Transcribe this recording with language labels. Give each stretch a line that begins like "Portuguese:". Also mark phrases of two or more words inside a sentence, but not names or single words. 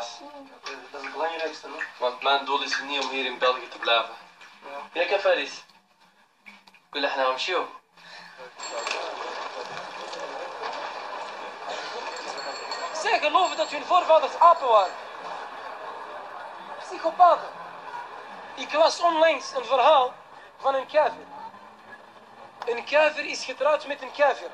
Dutch: Dat is het belangrijkste, hoor. Want mijn doel is niet om hier in België te blijven. Ja,
Arabic: كيف فارس؟ قول احنا نمشيو.
Dutch: Zij geloven dat hun voorvaders apen waren. Psychopaten. Ik las onlangs een verhaal van een kafir. Een kafir is getrouwd met een kafir.